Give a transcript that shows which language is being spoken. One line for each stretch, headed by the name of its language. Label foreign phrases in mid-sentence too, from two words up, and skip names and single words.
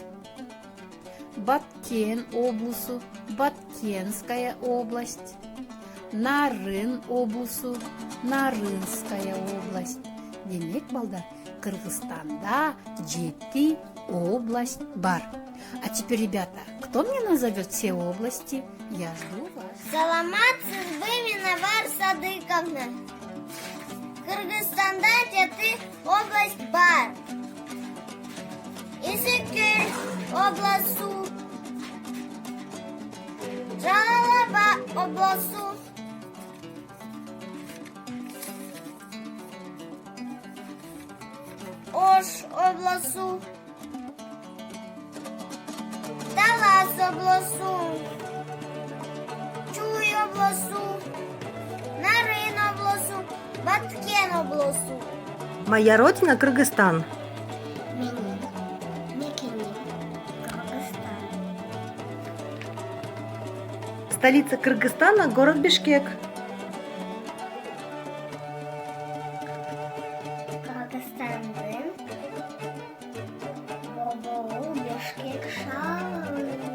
Kyrgyz: Баткен облысы,
Russian: Баткенская область.
Kyrgyz: Нарын облысы,
Russian: Нарынская область.
Kyrgyz: Демек, балдар, Кыргызстанда 7 область бар.
Russian: А теперь, ребята, кто мне назовет все области? Я жду вас.
Kyrgyz: Саламатсызбы, Миновар Садыковна. Кыргызстанда 7 область бар. Иссык-Көл обласу, Жалалабад обласу, Ош обласу, Талас обласу, Чуй обласу, Нарын обласу, Баткен обласу.
Russian: Моя родина Кыргызстан. Столица Кыргызстана – город Бишкек.
Kyrgyz: Кыргызстандын Борбору Бишкек шаары.